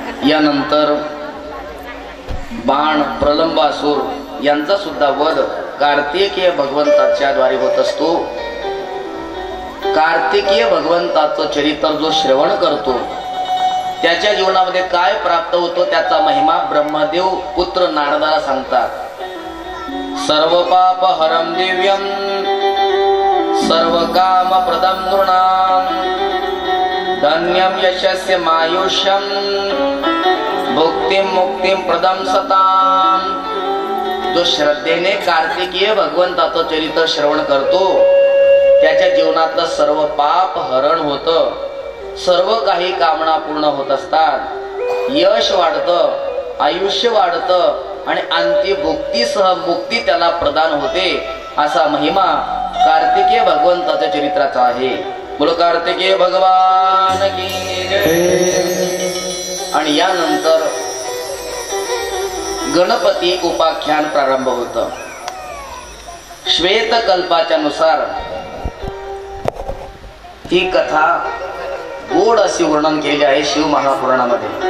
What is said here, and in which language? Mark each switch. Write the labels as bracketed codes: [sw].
[mr] यानंतर बाण प्रलंबासूर यांचा सुद्धा वध कार्तिकीय भगवंताच्या द्वारे होत असतो. कार्तिकीय भगवंताचं चरित्र जो श्रवण करतो त्याच्या जीवनामध्ये काय प्राप्त होतो त्याचा महिमा ब्रह्मदेव पुत्र नारदाला सांगतात. [sa] सर्व पाप हरम दिव्यम सर्व काम प्रदम नृणाम धन्यम यशस्य मायुष्यम भुक्तिम मुक्तिम प्रदम सताम. [mr] जो श्रद्धेने कार्तिकीय भगवंताचं चरित्र श्रवण करतो त्याच्या जीवनातलं सर्व पाप हरण होतं, सर्व काही कामना पूर्ण होत असतात, यश वाढतं, आयुष्य वाढतं आणि अंती भुक्तीसह मुक्ती त्याला प्रदान होते. असा महिमा कार्तिकीय भगवंताच्या चरित्राचा आहे. [hi] बोलो कार्तिकीय भगवान की जय. [mr] आणि यानंतर गणपती उपाख्यान प्रारंभ होतं. श्वेत कल्पाच्या नुसार ही कथा गोड असे वर्णन केले आहे शिव महापुराणामध्ये.